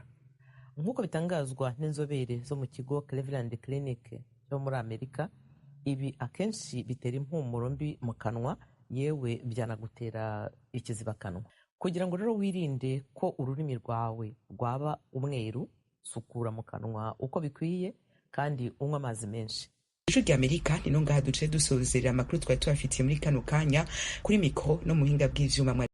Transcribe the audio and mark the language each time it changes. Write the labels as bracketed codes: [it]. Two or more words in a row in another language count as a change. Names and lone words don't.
[rw] Nk'uko bitangazwa n'inzobere zo mu kigo Cleveland Clinic cyo muri Amerika, ibi akenshi bitera impumuro mbi mu kanwa, yewe byanagutera ikizibakanwa. Kugira ngo rero wirinde ko ururimi rwawe rwaba umweru, sukura mu kanwa uko bikwiye kandi unywa amazi menshi. [rn] Ijwi ry'Amerika ni no ngaha duce dusozerera amakuru twari tubafitiye muri kano kanya. Kuri mikoro no muhinga bw'ivyuma